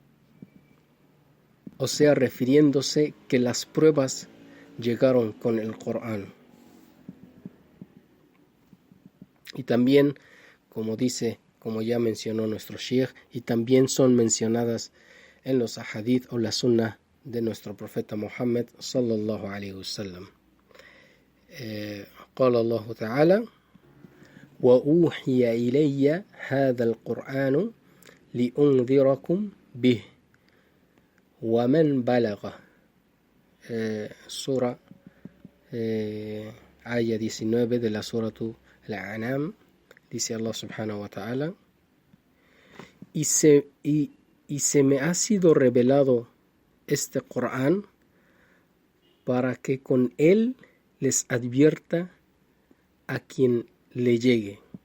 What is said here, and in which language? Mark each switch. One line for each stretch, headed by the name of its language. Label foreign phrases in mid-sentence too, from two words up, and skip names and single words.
Spanish: O sea, refiriéndose que las pruebas llegaron con el Corán. Y también, como ya mencionó nuestro Sheikh, y también son mencionadas en los ahadith o la sunnah de nuestro profeta Muhammad
Arabic: صلى الله عليه وسلم. قال الله تعالى وأوحي إلي هذا القرآن لأنذركم به ومن بلغ.
Spanish: Sura Aya 19 de la Sura Al-An'am, dice Allah
Arabic: سبحانه وتعالى,
Spanish: y se me ha sido revelado este Corán para que con él les advierta a quien le llegue.